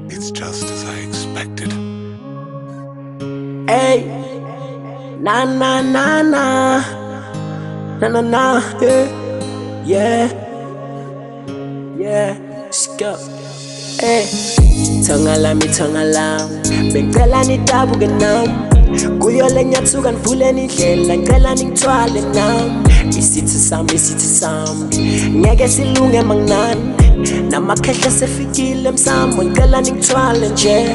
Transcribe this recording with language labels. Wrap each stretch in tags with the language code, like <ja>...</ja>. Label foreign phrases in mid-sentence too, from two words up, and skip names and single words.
<en>It's just as I expected. Hey, na na na na, na na na, yeah, yeah, skip.</en> <zu>Hey, tonga lami, bengicela nidabuke nami. Kuyo le nyathuka nivule nindlela, ngicela ningithwale nami. Isithi sami, ngeke silunge manginani. Namakhehla sefikile emsamo, ngicela ningithwale nje.</zu>